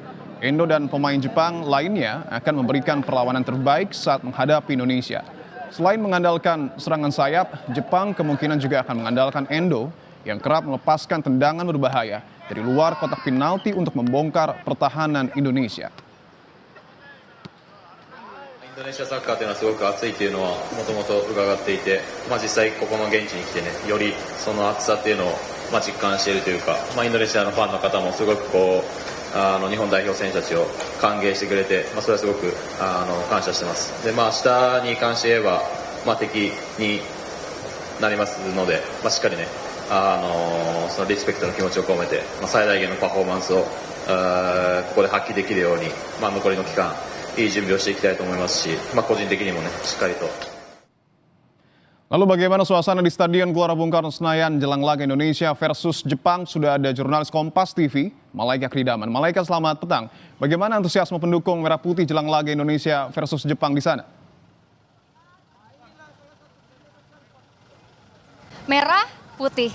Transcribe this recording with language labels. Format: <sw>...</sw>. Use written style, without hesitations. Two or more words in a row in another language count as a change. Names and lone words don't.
<id>Endo dan pemain Jepang lainnya akan memberikan perlawanan terbaik saat menghadapi Indonesia. Selain mengandalkan serangan sayap, Jepang kemungkinan juga akan mengandalkan Endo yang kerap melepaskan tendangan berbahaya dari luar kotak penalti untuk membongkar pertahanan Indonesia.</id> <ja>インドネシアサッカーというのはすごく熱いというのはもともと伺っていて、実際ここの現地に来てね、よりその熱さっていうのを実感しているというか、インドネシアのファンの方もすごく日本代表選手たちを歓迎してくれて、それはすごく感謝してます。で、明日に関して言えば、敵になりますので、しっかりね、そのリスペクトの気持ちを込めて、最大限のパフォーマンスをここで発揮できるように、残りの期間いい準備をしていきたいと思いますし、個人的にもね、しっかりと。</ja> <id>Lalu bagaimana suasana di Stadion Gelora Bung Karno Senayan jelang laga Indonesia versus Jepang? Sudah ada jurnalis Kompas TV, Malaika Kridaman. Malaika, selamat petang. Bagaimana antusiasme pendukung Merah Putih jelang laga Indonesia versus Jepang di sana? Merah putih.</id>